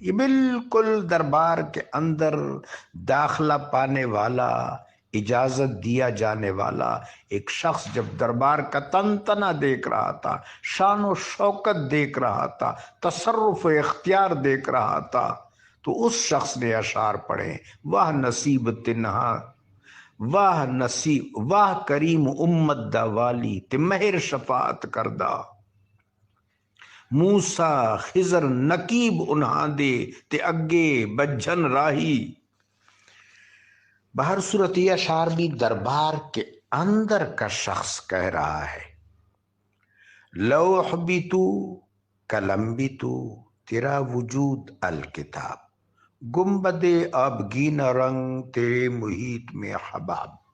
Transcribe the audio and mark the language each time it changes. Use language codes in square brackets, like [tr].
[ur] یہ بالکل دربار کے اندر داخلہ پانے والا، اجازت دیا جانے والا ایک شخص جب دربار کا تنتنا دیکھ رہا تھا، شان و شوکت دیکھ رہا تھا، تصرف و اختیار دیکھ رہا تھا، تو اس شخص نے اشعار پڑھے. [pa] واہ نصیب تنہا، واہ نصیب، واہ کریم امت دا والی تے مہر شفاعت کردہ. موسیٰ خضر نقیب انہاں دے تے اگے بجھن راہی. [ur] بہر صورت یہ اشعار بھی دربار کے اندر کا شخص کہہ رہا ہے. لوح بھی تو، قلم بھی تو، تیرا وجود الکتاب. گنبد آبگین رنگ تیرے محیط میں حباب.